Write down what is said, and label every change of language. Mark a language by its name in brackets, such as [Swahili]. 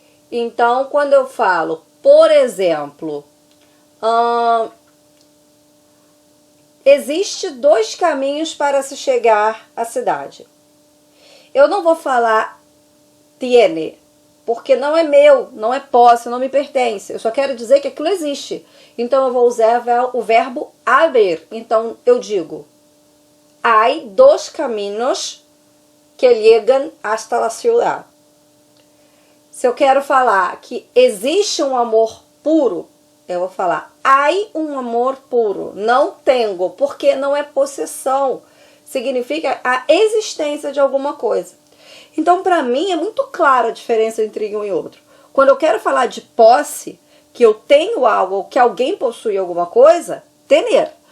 [Portuguese] Então, quando eu falo, por exemplo, existe dois caminhos para se chegar à cidade. Eu não vou falar tiene, porque não é meu, não é posse, não me pertence. Eu só quero dizer que aquilo existe. Então, eu vou usar o verbo haber. Então, eu digo, [Spanish] hay dos caminos que llegan hasta la ciudad. [Portuguese] Se eu quero falar que existe um amor puro, eu vou falar, hay um amor puro. Não tenho, porque não é possessão. Significa a existência de alguma coisa. Então, para mim, é muito clara a diferença entre um e outro. Quando eu quero falar de posse, que eu tenho algo, ou que alguém possui alguma coisa, tener.